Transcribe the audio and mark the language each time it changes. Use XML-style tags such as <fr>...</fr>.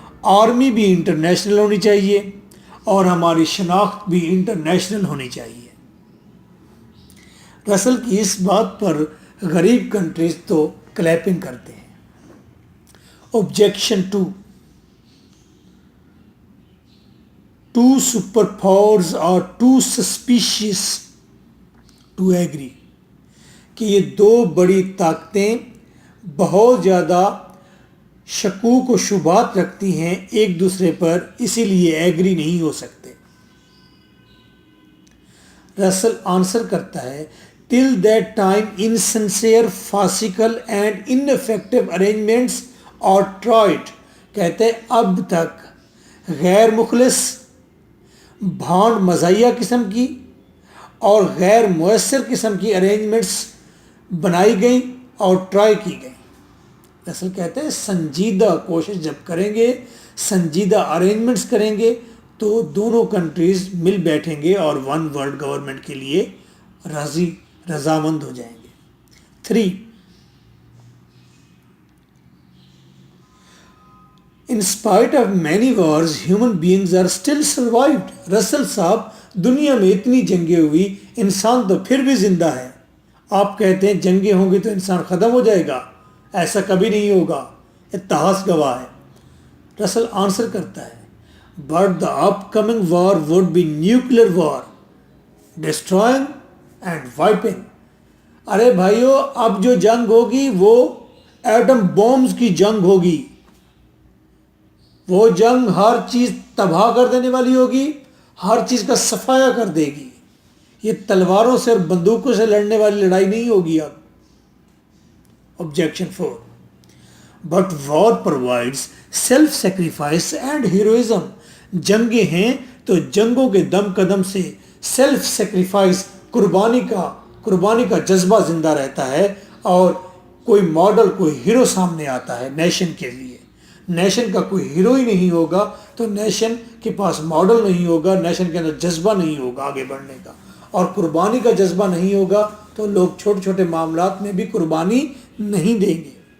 <ur>Army بھی international ہونی چاہیے، اور ہماری شناخت بھی انٹرنیشنل ہونی چاہیے۔ رسل کی اس بات پر غریب کنٹریز تو کلیپنگ کرتے ہیں۔</ur> <en>Objection 2. Two superpowers are too suspicious to agree.</en> <ur>کہ یہ دو بڑی طاقتیں بہت زیادہ شکوک و شبہات رکھتی ہیں ایک دوسرے پر، اسی لیے ایگری نہیں ہو سکتے۔ رسل آنسر کرتا ہے</ur> <en>till that time insincere farcical and ineffective arrangements اور tried,</en> <ur>کہتے ہیں اب تک غیر مخلص، بھانڈ مزاحیہ قسم کی اور غیر مؤثر قسم کی ارینجمنٹس بنائی گئیں اور ٹرائی کی گئیں۔ رسل کہتے ہیں سنجیدہ کوشش جب کریں گے، سنجیدہ ارینجمنٹس کریں گے تو دونوں کنٹریز مل بیٹھیں گے اور ون ورلڈ گورنمنٹ کے لیے رضامند ہو جائیں گے۔ 3.</ur> <en>In spite of many wars, human beings are still survived.</en> <ur>رسل صاحب دنیا میں اتنی جنگیں ہوئی، انسان تو پھر بھی زندہ ہے۔ آپ کہتے ہیں جنگیں ہوں گی تو انسان ختم ہو جائے گا، ایسا کبھی نہیں ہوگا، اتہاس گواہ ہے۔ رسل آنسر کرتا ہے</ur> <en>but the upcoming war would be nuclear war, destroying and wiping.</en> <ur>ارے بھائیو، اب جو جنگ ہوگی وہ ایٹم بومز کی جنگ ہوگی، وہ جنگ ہر چیز تباہ کر دینے والی ہوگی، ہر چیز کا صفایا کر دے گی۔ یہ تلواروں سے اور بندوقوں سے لڑنے والی لڑائی نہیں ہوگی اب۔</ur> <en>Objection 4. But war provides self-sacrifice and heroism.</en> <ur>جنگیں ہیں تو جنگوں کے دم قدم سے سیلف سیکریفائس، قربانی کا جذبہ زندہ رہتا ہے، اور کوئی ماڈل، کوئی ہیرو سامنے آتا ہے نیشن کے لیے۔ نیشن کا کوئی ہیرو ہی نہیں ہوگا تو نیشن کے پاس ماڈل نہیں ہوگا، نیشن کے اندر جذبہ نہیں ہوگا آگے بڑھنے کا، اور قربانی کا جذبہ نہیں ہوگا تو لوگ چھوٹے چھوٹے معاملات میں بھی قربانی نہیں دیں گے۔</ur>